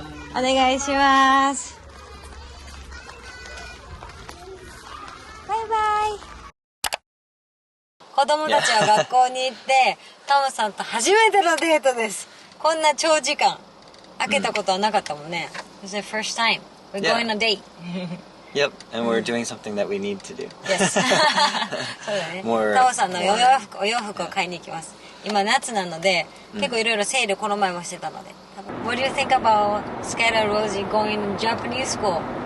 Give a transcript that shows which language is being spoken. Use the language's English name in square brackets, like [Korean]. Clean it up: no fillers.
[Japanese] お願いします。バイバイ。子供たちは学校に行って、トムさんと初めてのデートです。こんな長時間開けたことはなかったもんね。 [English] It's the first time we're going on a date. Yep, and we're doing something that we need to do. Yes. [Japanese] そうだね。トムさんのお洋服を買いに行きます。今夏なので、結構いろいろセールこの前もしてたので。 [English] What do you think about Skylar Rosie going to Japanese school?